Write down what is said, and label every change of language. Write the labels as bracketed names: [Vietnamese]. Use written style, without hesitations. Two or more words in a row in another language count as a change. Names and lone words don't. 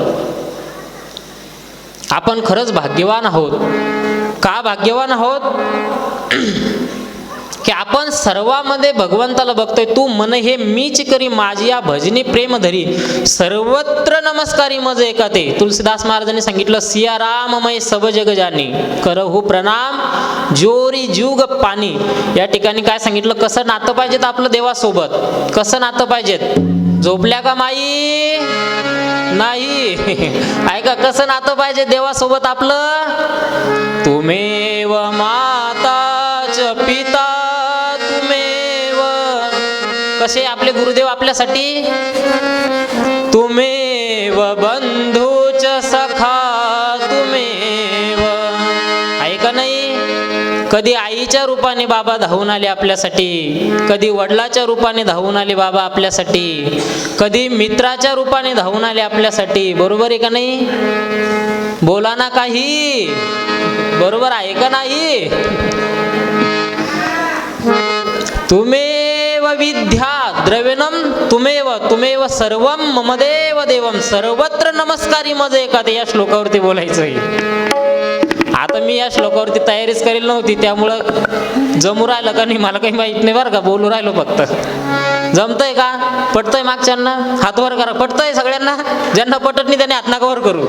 [Marathi] आपण खरंच भाग्यवान आहोत. का भाग्यवान आहोत? की आपण सर्वांमध्ये भगवंताला बघतोय. तू मन हे मीच करी माझी या भजनी प्रेम धरी, सर्वत्र नमस्कारी मज एकाते. तुलसीदास महाराजांनी सांगितलं [Awadhi] सिया राममय सब जग जानी, करहु प्रणाम जोरी जुग पाणी. [Marathi] या ठिकाणी काय सांगितलं? कसं नातं पाहिजेत आपलं देवासोबत? कसं नातं पाहिजेत? झोपल्या का माई? नाही. ऐका कसं नातं पाहिजे देवासोबत आपलं? [Sanskrit] तुमेव माताच पिता तुमेव. [Marathi] कसे आपले गुरुदेव आपल्यासाठी? [Sanskrit] तुमेव बंधूच सखा तुमेव. [Marathi] आहे का नाही? कधी आईच्या रूपाने बाबा धावून आले आपल्यासाठी, कधी वडिलाच्या रूपाने धावून आले बाबा आपल्यासाठी, कधी मित्राच्या रूपाने धावून आले आपल्यासाठी. बरोबर आहे का नाही? बोला ना काही, बरोबर आहे का नाही? [Sanskrit] तुमेव विद्या द्रविणम तुमेव सर्वम ममदेव देवम [Marathi] सर्वत्र नमस्कारी मज एका. या श्लोकावरती बोलायचंय. आता मी या श्लोकावरती तयारीच करेल नव्हती, त्यामुळं जमू राहिलं का नाही मला काही माहित नाही बरं का, बोलू राहिलो फक्त. जमतंय का? पटतंय मागच्यांना? हात वर करा. पटतंय सगळ्यांना? ज्यांना पटत नाही त्याने हात नका वर करू.